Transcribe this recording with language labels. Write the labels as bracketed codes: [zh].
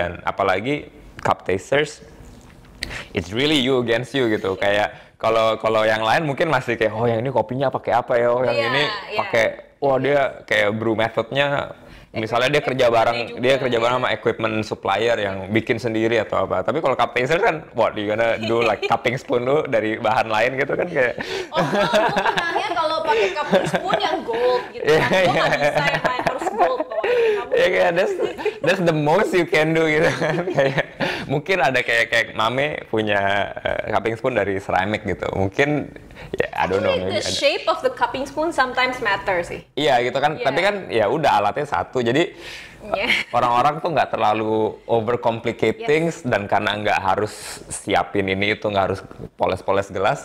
[id] Dan apalagi [en] cup tasters it's really you against you gitu. [id] Kayak kalau yang lain mungkin masih kayak yang ini kopinya pakai apa ya, yang ini pakai dia kayak brew methodnya. Misalnya dia kerja bareng sama equipment supplier yang bikin sendiri atau apa. Tapi kalau cup taster kan, [en] you gonna do like [id] cupping spoon lu dari bahan lain gitu kan kayak. Gue pernahnya kalau pakai cupping spoon yang gold gitu. Gue nggak bisa yang lain harus gold pokoknya. Kayak [en] that's the most you can do [id] gitu kan. Kayak mungkin ada kayak Mame punya cupping spoon dari ceramic gitu. Mungkin [en] I don't know. The shape of the cupping spoon sometimes matters sih. [id] Iya gitu kan. Tapi kan ya udah alatnya satu. Jadi orang-orang tuh nggak terlalu [en] overcomplicate things, [id] dan karena nggak harus siapin ini itu, nggak harus poles-poles gelas.